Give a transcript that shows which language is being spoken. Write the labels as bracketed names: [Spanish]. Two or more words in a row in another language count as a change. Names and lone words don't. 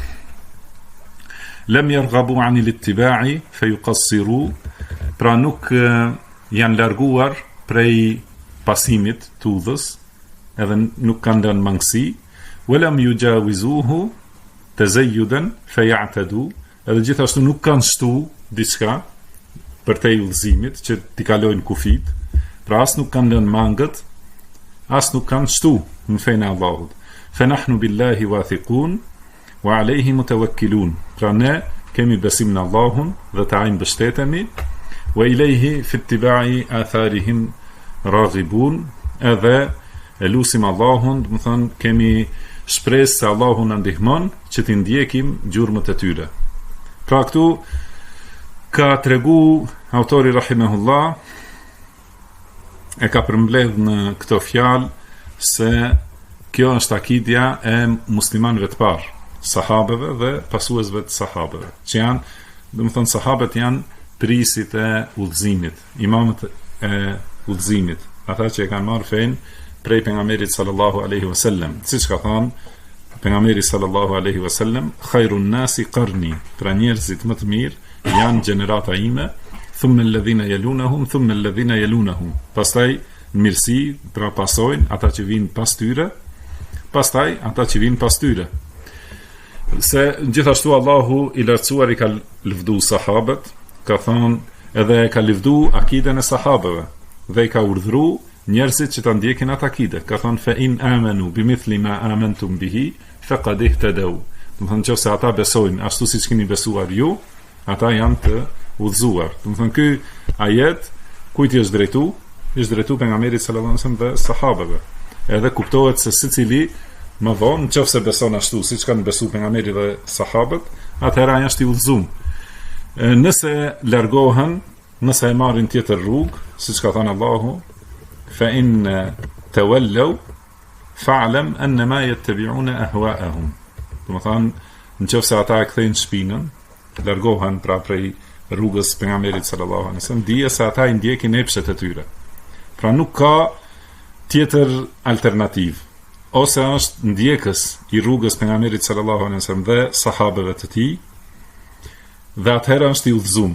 [Arabic] لم يرغبوا عن الاتباع فيقصروا, [Albanian] pra nuk janë larguar prej pasimit të udhës, edhe nuk kanë lënë mangësi. [Arabic] ولم يجاوزوه تزيدا فيعتدوا, [Albanian] edhe gjithashtu nuk kanë shtu diçka për te udhëzimit që t'i kalojnë kufit, pra as nuk kanë lënë mangët, as nuk kanë shtu në fejnë e Allahut. [Arabic] فنحن بالله واثقون وعليه متوكلون, [Albanian] pra ne kemi besim në Allahun dhe të ajnë bështetemi, [Arabic] وإليه في اتباع آثارهم راغبون, [Albanian] edhe e lusim Allahun, do të thonë kemi shpresë se Allahu na ndihmon që t'i ndjekim gjurmët e tyre. Pra këtu ka tregu autori rahimahullah, e ka përmbledh në këto fjalë se kjo është akidja e muslimanëve të parë, sahabeve dhe pasuesve të sahabeve, që janë, do të thonë sahabët janë prisit e udhëzimit, imamët e udhëzimit, ata që e kanë marrë fenë prej pejgamberit [Arabic] صلى الله عليه وسلم, [Albanian] siç ka thënë pejgamberi [Arabic] صلى الله عليه وسلم, خير الناس قرني, [Albanian] pra njerëzit më të mirë janë gjenerata ime, [Arabic] ثم الذين يلونهم ثم الذين يلونهم, [Albanian] pastaj në mirësi pra pasojnë ata që vinë pas tyre, pastaj ata që vinë pas tyre. Se gjithashtu Allahu I lartësuar I ka lëvdu sahabët, ka thënë edhe ka lëvdu akiden e sahabëve dhe I ka urdhëru njerëzit që ta ndjekin atë akide. Ka thënë [Arabic] فإن آمنوا بمثل ما آمنتم به فقد اهتدوا. [Albanian] Do të thonë nëse ata besojnë ashtu siç keni besuar ju, ata janë të udhëzuar. Do të thonë ky ajet kujt I është drejtu? I është drejtu pejgamberit [Arabic] صلى الله عليه وسلم [Albanian] dhe sahabëve. Edhe kuptohet se secili më vonë, nëse beson ashtu, siç kanë besuar pejgamberi dhe sahabët, atëherë ai është i udhëzuar. Nëse largohen, nëse e marrin tjetër rrugë, siç ka thënë Allahu, [Arabic] فإن تولوا فاعلم أنما يتبعون أهواءهم. [Albanian] Do të thonë, nëse ata e kthejnë shpinën, largohen pra prej rrugës pejgamberit [Arabic] صلى الله عليه وسلم, [Albanian] dije se ata i ndjekin epshet e tyre. Pra nuk ka tjetër alternativë. Ose është ndjekës i rrugës pejgamberit [Arabic] صلى الله عليه وسلم [Albanian] dhe sahabëve të tij, dhe atëherë është i udhëzuar.